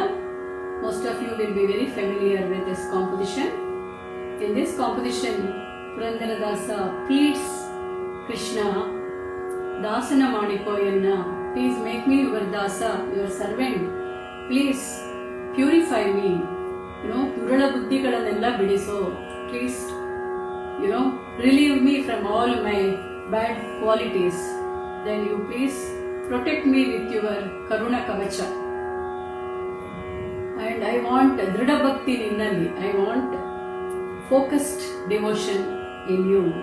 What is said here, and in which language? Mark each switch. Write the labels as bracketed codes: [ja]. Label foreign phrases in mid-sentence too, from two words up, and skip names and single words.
[en] Most of you will be very familiar with this composition. In this composition, Purandaradasa pleads Krishna, [kn] ದಾಸನ ಮಾನಿಕೊಯನ್ನ, [en] please make me your Dasa, your servant. Please purify me. [kn] ದುರಳ ಬುದ್ಧಿಗಳನ್ನೆಲ್ಲ ಬಿಡಿಸೋ. [en] Please, relieve me from all my bad qualities. Then you please protect me with your [kn] ಕರುಣ ಕವಚ. [en] And I want [kn] ದೃಢ ಭಕ್ತಿ ನಿನ್ನಲ್ಲಿ. [en] I want focused devotion in you.